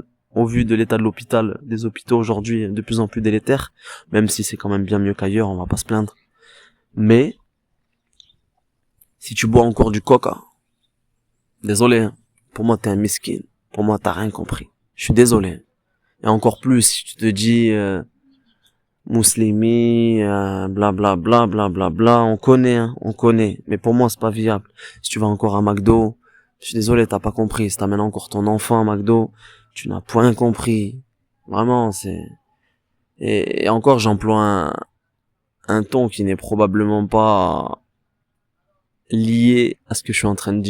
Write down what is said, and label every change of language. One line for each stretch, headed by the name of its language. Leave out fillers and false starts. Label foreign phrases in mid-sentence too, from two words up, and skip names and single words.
French: Au vu de l'état de l'hôpital, des hôpitaux aujourd'hui de plus en plus délétères, même si c'est quand même bien mieux qu'ailleurs, on va pas se plaindre. Mais, si tu bois encore du coca, désolé, hein, pour moi t'es un miskin, pour moi t'as rien compris. Je suis désolé. Et encore plus si tu te dis muslimi, bla bla bla bla bla bla, on connaît, hein, on connaît. Mais pour moi c'est pas viable. Si tu vas encore à McDo, je suis désolé, t'as pas compris. Si t'amènes encore ton enfant à McDo, tu n'as point compris. Vraiment, c'est... Et encore, j'emploie un ton qui n'est probablement pas lié à ce que je suis en train de dire.